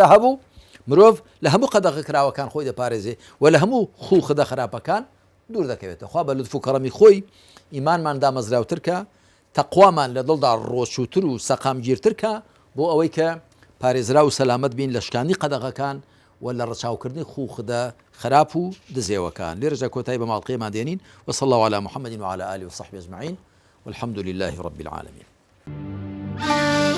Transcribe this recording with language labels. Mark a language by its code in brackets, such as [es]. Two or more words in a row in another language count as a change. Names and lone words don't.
[ckb] هەبوو مرۆڤ لە هەموو قەدەغە کراوەکان خۆی دەپارێزێ و لە هەموو خوو خدە خراپەکان دوور دەکەوێتە خوا بە لوتف و کەڕەمی خۆی ئیمانمان دامەزراوتر کە تەقوامان لە دڵدا ڕۆشووتر و سەقامگیرتر کە بۆ ئەوەی کە پارێزرا و سەلامەت بین لە شکاندی قەدەغەکان و لە ڕەچاوکردنی خوو خدە خراپ و دزێوەکان لێرەجا کۆتایی بە ماڵقەیەمان دێنین [ar] وصلى الله على محمد وعلى آله وصحبه أجمعين والحمد لله رب العالمين.